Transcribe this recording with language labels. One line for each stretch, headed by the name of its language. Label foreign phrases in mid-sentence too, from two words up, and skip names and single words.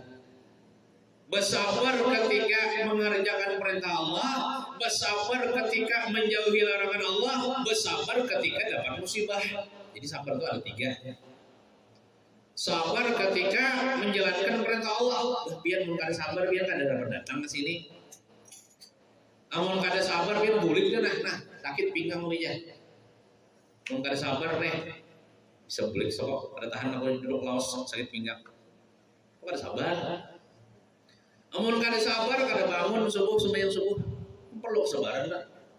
Indonesian: Bersabar ketika mengerjakan perintah Allah, bersabar ketika menjauhi larangan Allah, bersabar ketika dapat musibah. Jadi sabar itu ada 3. Sabar ketika menjalankan perintah Allah.
Banjar: Biar kada sabar, biar kada dapat datang ke sini. Amun kada sabar, biar bulik kan nah sakit pinggang aja. Amun kada sabar nih bisa bulik sok, pada tahan aku duduk laos sakit pinggang. Kok kada sabar? Amun kada sabar, kada bangun subuh sembahyang subuh, perlu kesabaran lah.